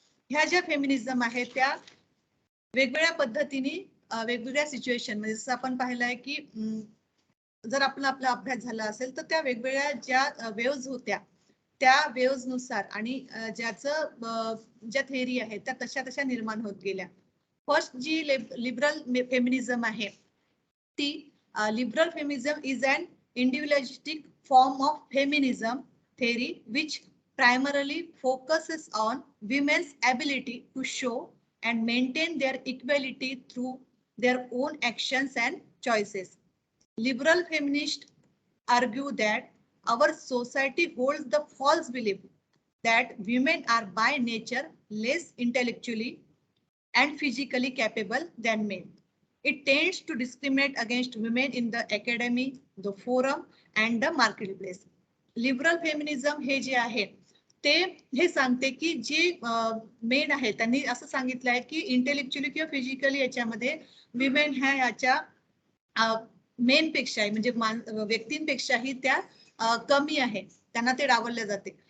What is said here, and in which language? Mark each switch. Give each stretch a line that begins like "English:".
Marathi: ह्या ज्या फेमिनिझम आहेत त्या वेगवेगळ्या पद्धतीने वेगवेगळ्या सिच्युएशन मध्ये, जसं आपण पाहिलं आहे की जर आपला अभ्यास झाला असेल तर त्या वेगवेगळ्या ज्या वेव्ज होत्या त्या वेव्ज नुसार आणि ज्या थेअरी आहेत त्या तशा तशा निर्माण होत गेल्या.
English: first
Marathi: जी लिबरल फेमिनिझम आहे ती
English: Liberal feminism is an individualistic form of feminism theory which primarily focuses on women's ability to show and maintain their equality through their own actions and choices. Liberal feminists argue that our society holds the false belief that women are by nature less intellectually and physically capable than men. It tends to discriminate against women in the academy, the forum, and the marketplace.
Marathi: Liberal feminism हे जे आहे ते हे सांगते की जे main आहे त्यांनी असं सांगितलं आहे की इंटेलेक्च्युअली किंवा फिजिकली याच्यामध्ये विमेन ह्या याच्या मेन पेक्षाही म्हणजे व्यक्तींपेक्षाही त्या कमी आहे, त्यांना ते डावलले जाते.